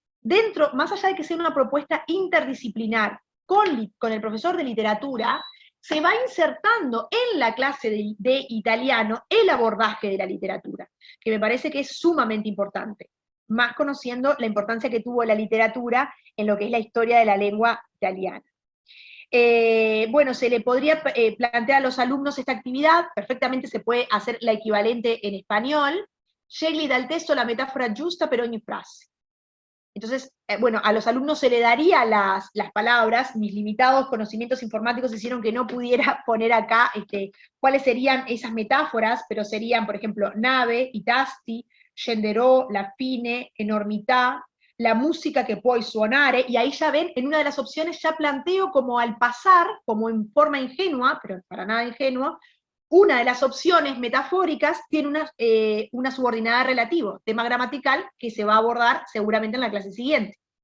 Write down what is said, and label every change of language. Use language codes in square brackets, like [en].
[es] dentro, más allá de que sea una propuesta interdisciplinar, con el profesor de literatura, se va insertando en la clase de italiano el abordaje de la literatura, que me parece que es sumamente importante, más conociendo la importancia que tuvo la literatura en lo que es la historia de la lengua italiana. Bueno, se le podría plantear a los alumnos esta actividad, perfectamente se puede hacer la equivalente en español. [it] Scegli dal testo la metáfora giusta per ogni frase. [es] Entonces, bueno, a los alumnos se le daría las palabras. Mis limitados conocimientos informáticos hicieron que no pudiera poner acá cuáles serían esas metáforas, pero serían, por ejemplo, nave, [it] i tasti, scenderò, la fine, [es] enormità, la música que [it] puoi suonare, [es] y ahí ya ven, en una de las opciones ya planteo como al pasar, como en forma ingenua, pero para nada ingenua, una de las opciones metafóricas tiene una subordinada relativo, tema gramatical, que se va a abordar seguramente en la clase siguiente.